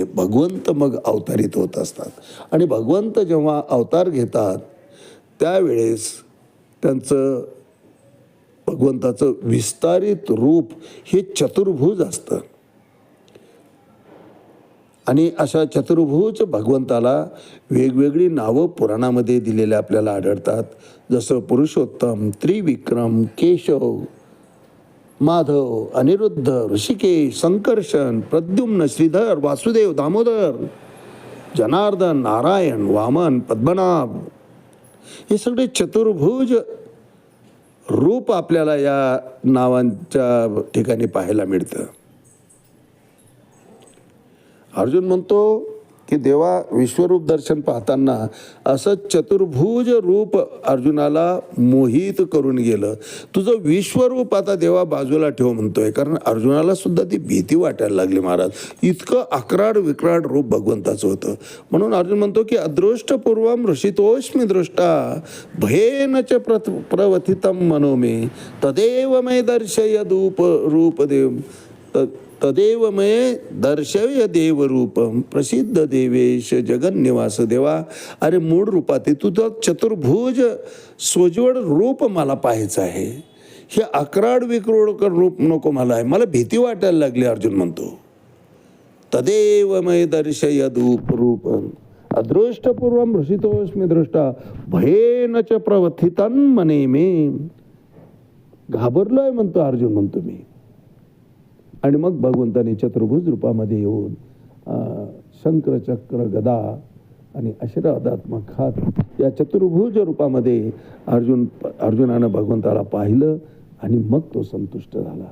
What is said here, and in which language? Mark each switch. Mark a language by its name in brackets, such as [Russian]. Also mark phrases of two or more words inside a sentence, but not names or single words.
[Marathi] भगवंत मग अवतारित होत असतात, आणि भगवंत जेव्हा अवतार घेतात त्यावेळेस त्यांचं भगवंताचं विस्तारित रूप हे चतुर्भुज असतं. आणि अशा चतुर्भुज भगवंताला वेगवेगळी नावं पुराणामध्ये दिलेले आपल्याला आढळतात. जसं पुरुषोत्तम, त्रिविक्रम, केशव, माधव, अनिरुद्ध, ऋषिकेश, संकर्षण, प्रद्युम्न, श्रीधर, वासुदेव, दामोदर, जनार्दन, नारायण, वामन, पद्मनाभ, हे सगळे चतुर्भुज रूप आपल्याला या नावांच्या ठिकाणी पाहायला मिळतं. अर्जुन म्हणतो की देवा, विश्वरूप दर्शन पाहताना असं चतुर्भुज रूप अर्जुनाला मोहित करून गेलं. तुझं विश्वरूप आता देवा बाजूला ठेव म्हणतोय, कारण अर्जुनाला सुद्धा ती भीती वाटायला लागली महाराज. इतकं अक्राड विक्राड रूप भगवंताचं होतं. म्हणून अर्जुन म्हणतो की [Sanskrit] अदृष्टपूर्वम ऋषितोष्मी दृष्टा भयेन च प्रवथितम मनो मे तदेव मे दर्शय रूपदेव तदेव मये दर्शय देवरूपम प्रसिद्ध देवेश जगन्निवास. [Marathi] देवा, अरे मूळ रूपात तुझं चतुर्भुज सोज्वळ रूप मला पाहायचं आहे. हे अक्राड विक्रोड रूप नको मला आहे, मला भीती वाटायला लागली. अर्जुन म्हणतो [Sanskrit] तदेव मये दर्शय रूपम अदृष्टपूर्वम ऋषितोष्मी दृष्टा भयेन च प्रवथितन मने मे. [Marathi] घाबरलोय म्हणतो अर्जुन, म्हणतो मी. आणि मग भगवंताने चतुर्भुज रूपामध्ये येऊन शंकर, चक्र, गदा आणि आशीर्वादात्मक हात या चतुर्भुज रूपामध्ये अर्जुनानं भगवंताला पाहिलं आणि मग तो संतुष्ट झाला.